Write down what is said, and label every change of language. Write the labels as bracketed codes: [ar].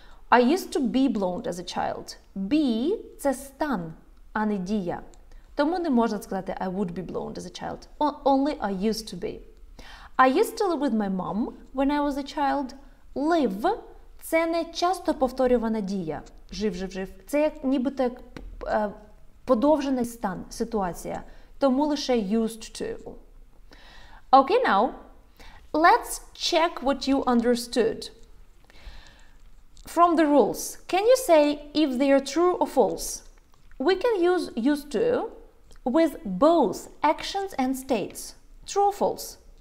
[en] I used to be blonde as a child. [uk] Be – це стан, а не дія. Тому не можна сказати [en] I would be blonde as a child. Only I used to be. I used to live with my mom when I was a child. [uk] Live – це не часто повторювана дія. Жив. Це як нібито подовжений стан, ситуація. Тому лише [en] used to. Okay, now, let's check what you understood. From the rules, can you say if they are true or false? We can use used to with both actions and states. True or false?